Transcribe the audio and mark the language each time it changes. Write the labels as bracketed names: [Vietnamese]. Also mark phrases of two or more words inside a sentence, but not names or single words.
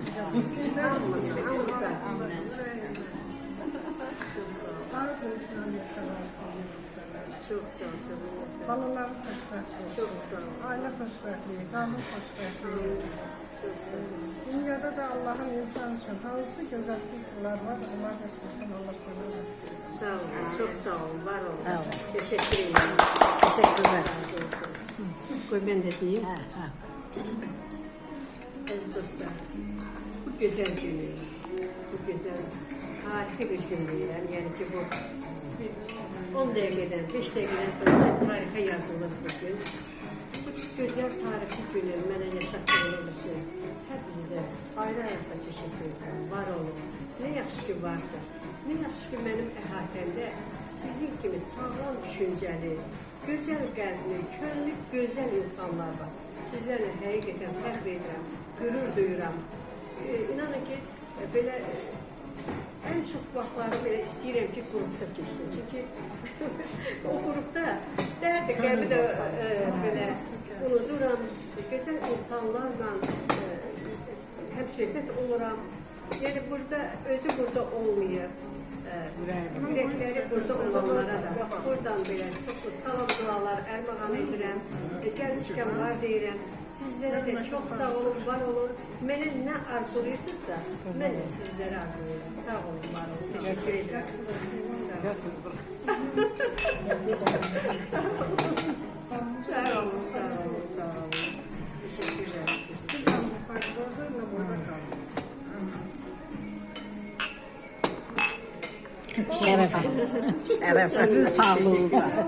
[Azerbaijani] daha böyükdən yetələrsin sənə. Çox sağ olun. Balaların xoşbəxtliyi. Çox sağ olun. Ailə xoşbəxtliyi, qanun xoşbəxtliyi. Dünyada da Allahın insan üçün hansı gözəlliklər var, onlar da istəyirsən Allah sənə rəsq edir. Sağ olun. Çox sağ olun. Var olun. [Turkish] Teşekkür ederim. Teşekkürler. [Azerbaijani] Razı olsun. [Turkish] Koy ben de diyeyim. Aziz dostlar, bu güzel günü, bu güzel, harika bir gün diyeyim. Yani ki bu 10 dakikadan, 5 dakikadan sonra tarika yazılır bugün. Bu güzel tarihi günü mənə yaşatdığınız için hepinize ayrı-ayrı teşekkür ederim. [Azerbaijani] Var olun. Ne yaxşı ki varsa, ne yaxşı ki benim əhatəmdə sizin kimi sağlam düşünceli, güzel qəlbli, könlü güzel insanlar var. Sizlerle həqiqətən fəxr edirəm, qürur duyuram. İnanın ki, belə en çok vaxtları belə istəyirəm ki, qrupda keçsin. Çünki o qrupda dərdi qəlbi də belə unuduram. Gözəl insanlarla həm söhbət oluram. Yəni burada, özü burada olmayıb. Ürəkləri burada olanlara da buradan belə çox salam dualar ərmağan edirəm. Gəlmişkən var deyirəm. Sizlərə də çox sağ olun, var olun. Mənə nə arzuluyursunuzsa, mən də sizlərə arzulayıram. Sağ olun, var olun. [Turkish] Teşekkür ederim. [Azerbaijani] Sağ olun. Sağ olun, sağ olun, sağ olun. [Turkish] Teşekkür ederim. Şerefe. Şerefe. Sağlığınıza.